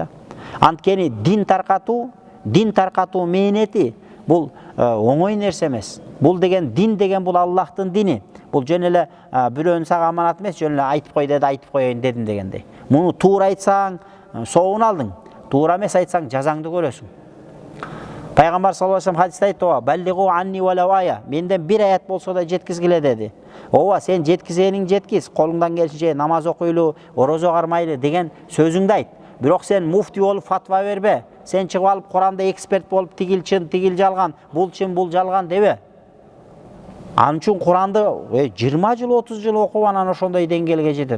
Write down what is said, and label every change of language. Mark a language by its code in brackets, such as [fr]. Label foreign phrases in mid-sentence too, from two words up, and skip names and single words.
[ky] Анткени дин таркатуу мээнети бул оңой нерсе эмес. Бул деген дин деген бул Аллахтын дини. Бул жөн эле бирөөнүн сага аманат эмес, жөн эле айтып кой деди, айтып коеюн дедим дегендей. Муну туура айтсаң соогун алдың, туура эмес айтсаң жазаңды көрөсүң. Пайгамбар [ar] صلى الله عليه وسلم [ky] хадисте айтты: [ar] "بلغوا عني ولو آية", [ky] менден бир аят болсо да жеткизгиле деди. Ооба, сен жеткизениң жеткиз, колуңдан келишинче намаз окуйлу, орозо кармайлы деген сөзүңдү айт. Бирок сен муфти болуп фатва бербе. Сен чыгып алып Куранда эксперт болуп тигил чын, тигил жалган, бул чын, бул жалган дебе. Анын үчүн Куранды 20 жыл, 30 жыл окуп анан ошондой деңгээлге жетет.